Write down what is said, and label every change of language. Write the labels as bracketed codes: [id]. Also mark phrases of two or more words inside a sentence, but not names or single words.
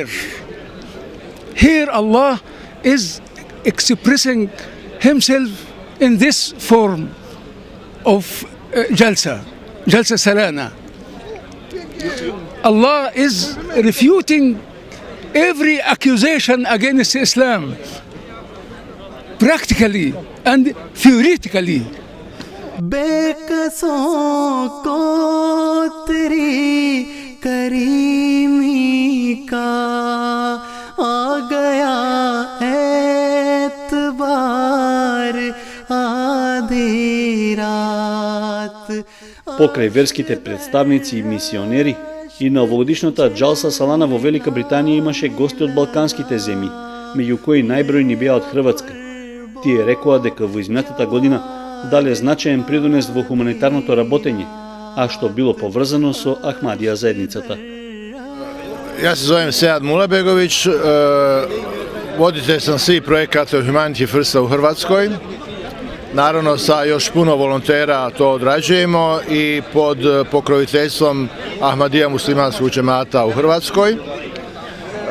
[en] Here Allah is expressing Himself in this form of Jalsa Salana. Allah is refuting every accusation against Islam, practically and theoretically. [ur] बेकसों को तेरी करीमी का आ गया एतबार आधी रात. [mk] Покрај верските представници и мисионери, и на овогодишната Џалса Салана во Велика Британија имаше гости од балканските земји, меѓу кои најбројни беа од Хрватска. Тие рекоа дека во изминатата година дале значаен придонес во хуманитарното работење, а што било поврзано со Ахмадија заедницата. [hr] Ja se zovem Sead Mulabegović, voditelj sam svih projekata Humanity Firsta u Hrvatskoj. Naravno sa još puno volontera to odrađujemo i pod pokroviteljstvom Ahmadija muslimanskog džemata u Hrvatskoj.